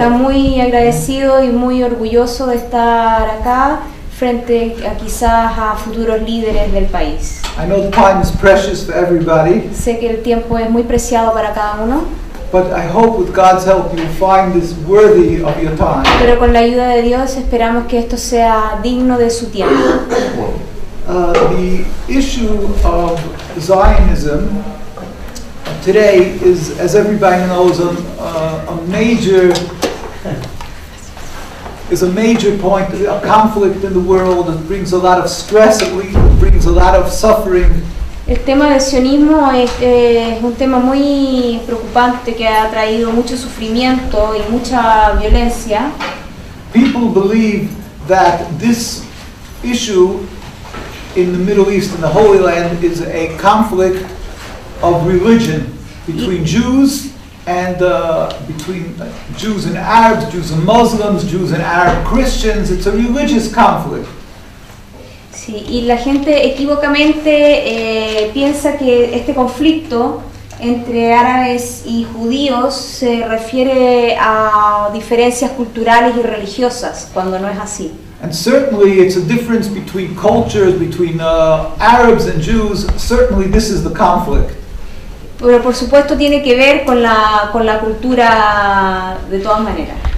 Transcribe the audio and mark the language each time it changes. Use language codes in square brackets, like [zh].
[es] Está muy agradecido y muy orgulloso de estar acá frente a quizás a futuros líderes del país. [en] I know the time is precious for everybody. [es] Sé que el tiempo es muy preciado para cada uno. [en] But I hope with God's help you'll find this worthy of your time. [es] Pero con la ayuda de Dios esperamos que esto sea digno de su tiempo. [en] The issue of Zionism today is, as everybody knows, a major point, a conflict in the world. It brings a lot of stress, it brings a lot of suffering. [es] El tema del sionismo es un tema muy preocupante que ha traído mucho sufrimiento y mucha violencia. [en] People believe that this issue in the Middle East, in the Holy Land, is a conflict of religion between Jews and between Jews and Arabs, Jews and Muslims, Jews and Arab Christians. It's a religious conflict. [es] Sí, y la gente equivocamente piensa que este conflicto entre árabes y judíos se refiere a diferencias culturales y religiosas, cuando no es así. [en] And certainly it's a difference between cultures, between Arabs and Jews. Certainly this is the conflict. [es] Pero por supuesto tiene que ver con la cultura de todas maneras.